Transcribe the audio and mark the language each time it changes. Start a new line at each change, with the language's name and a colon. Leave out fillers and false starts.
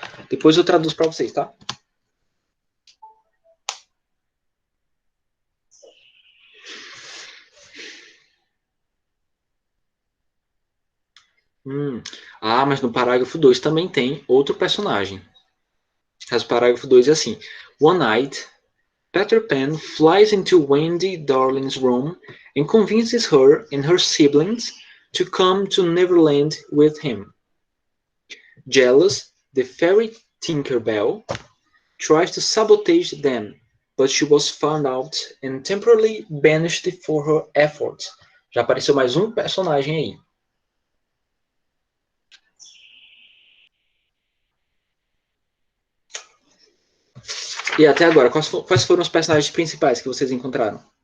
Portuguese: Depois eu traduzo pra vocês, tá? Mas no parágrafo 2 também tem outro personagem. Mas o parágrafo 2 é assim:
English: One night, Peter Pan flies into Wendy Darling's room and convinces her and her siblings to come to Neverland with him. Jealous, the fairy Tinkerbell tries to sabotage them, but she was found out and temporarily banished for her efforts.
Portuguese: Já apareceu mais um personagem aí. E até agora, quais foram os personagens principais que vocês encontraram?